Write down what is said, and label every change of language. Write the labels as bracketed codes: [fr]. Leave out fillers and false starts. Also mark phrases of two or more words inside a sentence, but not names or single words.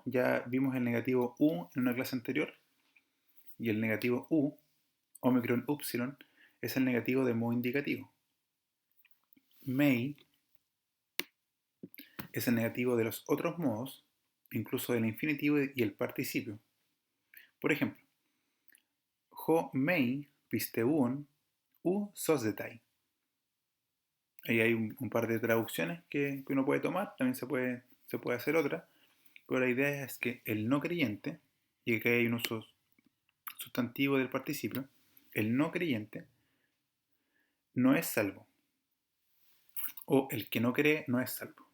[es] Ya vimos el negativo U en una clase anterior. Y el negativo U, omicron upsilon, es el negativo de modo indicativo. May es el negativo de los otros modos, incluso del infinitivo y el participio. Por ejemplo, [el] ὁ μὴ πιστεύων οὐ σῴζεται. [es] Ahí hay un par de traducciones que uno puede tomar, también se puede hacer otra, pero la idea es que el no creyente, y que hay un uso sustantivo del participio, el no creyente no es salvo, o el que no cree no es salvo.